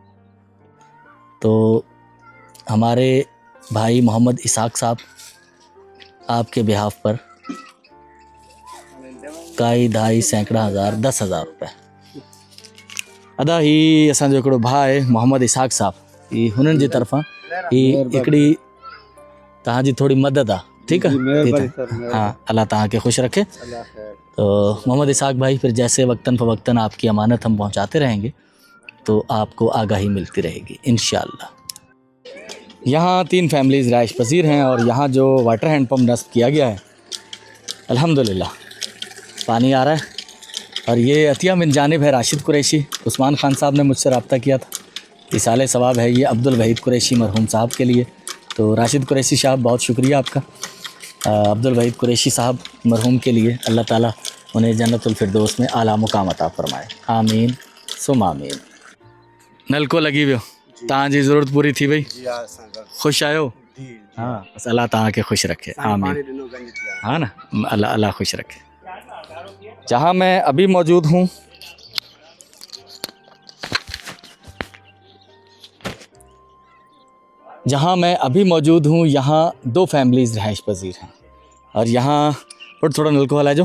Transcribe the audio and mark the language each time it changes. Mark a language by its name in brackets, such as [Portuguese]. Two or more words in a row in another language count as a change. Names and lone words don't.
[Urdu] تو ہمارے بھائی محمد اسحاق صاحب آپ کے بیہاف پر کائی ڈھائی سیکڑا ہزار 10,000 روپے [Sindhi] ادا هي اسانجو هڪڙو ڀاءُ آهي محمد اسحاق صاحب، هي هنن جي طرفان هي هڪڙي توهانجي ٿوري مدد آهي، ٺيڪ آهي. ها الله توهان کي خوش رکي. [Urdu] تو محمد اسحاق بھائی پھر جیسے وقتاً فوقتاً آپ کی امانت ہم پہنچاتے رہیں گے تو آپ کو آگاہی ملتی رہے گی ان شاء اللہ. یہاں 3 فیملیز رہائش پذیر ہیں اور یہاں جو [English] water hand pump [Urdu] نصب کیا گیا ہے الحمدللہ پانی آ رہا ہے. اور یہ عطیہ منجانب ہے راشد قریشی۔ عثمان خان صاحب نے مجھ سے رابطہ کیا تھا. ایصالِ ثواب ہے یہ عبدالوحید قریشی مرحوم صاحب کے لیے. تو راشد قریشی صاحب بہت شکریہ آپ کا۔ عبدالوحید قریشی صاحب مرحوم کے لیے اللہ تعالیٰ انہیں جنت الفردوس میں اعلیٰ مقام عطا فرمائے، آمین ثم آمین. [Sindhi] نلڪو لڳي ويو، توهانجي ضرورت پوري ٿي وئي? خوش آهيو؟ ها بس الله توهان کي خوش رکي، آمين. ها نه، الله خوش رکي. [Urdu] جہاں میں ابھی موجود ہوں یہاں 2 فیملیز رہائش پذیر ہیں اور یہاں تھوڑا نلکو ہلا جو.